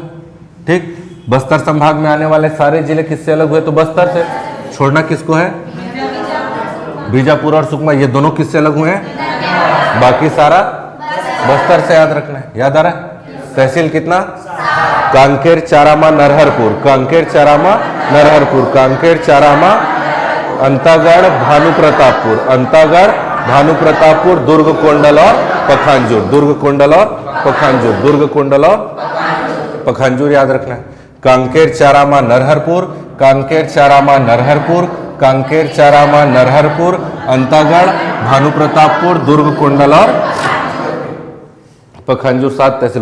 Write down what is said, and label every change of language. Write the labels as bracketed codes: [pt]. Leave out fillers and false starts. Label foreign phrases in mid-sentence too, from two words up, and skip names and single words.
[hi] ठीक, बस्तर संभाग में आने वाले सारे जिले किससे अलग हुए? तो बस्तर से। छोड़ना किसको है? बीजापुर और सुकमा, ये दोनों किससे अलग हुए हैं? बाकी सारा बस्तर से याद रखना है। याद आ रहा है? तहसील कितना? कांकेर, चारामा, नरहरपुर, कांकेर, चारामा, नरहरपुर, कांकेर, चारामा, अंतागढ़, भानुप्रतापपुर, अंतागढ़, भानुप्रतापपुर, दुर्ग कोंडल और पखांजूर, दुर्ग कोंडल और पखांजूर, दुर्ग कोंडल और पखांजूर याद रखना है। कांकेर, चारामा, नरहरपुर, कांकेर, चारामा, नरहरपुर, कांकेर, चारामा, नरहरपुर, अंतागढ़, भानुप्रतापपुर, दुर्ग कोंडल और पखांजूर 7 तहसील।